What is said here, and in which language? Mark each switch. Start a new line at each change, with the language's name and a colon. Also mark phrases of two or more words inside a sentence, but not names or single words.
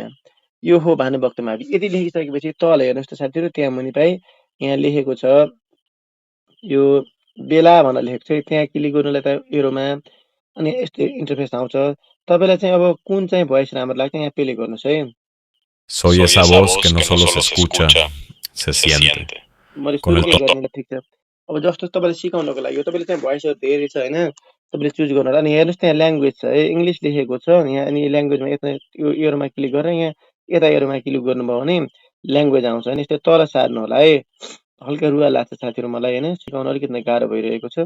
Nepali: यो हो भानुभक्त मावि। यति लेखिसकेपछि तल हेर्नुहोस् त साथीहरू, त्यहाँ मुनि पाइ यहाँ लेखेको छ यो बेला भनेर लेखेको छ, त्यहाँ क्लिक गर्नुलाई त एरोमा। अनि यस्तो इन्टरफेस आउँछ। तपाईँलाई चाहिँ अब कुन चाहिँ भोइस राम्रो लाग्छ यहाँ प्ले गर्नुहोस् है।
Spanish: Soy esa voz que no solo se escucha, se siente.
Nepali: मैले
Spanish: Con el
Nepali: सुरुकै गर्नुलाई ठिक छ। अब जस्तो तपाईँले सिकाउनको लागि तपाईँले चाहिँ भोइसहरू धेरै छ होइन, तपाईँले चुज गर्नु होला। अनि हेर्नुहोस् त्यहाँ ल्याङ्ग्वेज छ है, इङ्ग्लिस लेखेको छ यहाँ। अनि ल्याङ्ग्वेजमा यता यो एरोमा क्लिक गरेर यहाँ यता एरोमा क्लिक गर्नुभयो भने ल्याङ्ग्वेज आउँछ होइन। यस्तो तल सार्नु होला है। हल्का रुवा लाग्छ साथीहरू मलाई होइन, सिकाउन अलिकति नै गाह्रो भइरहेको छ।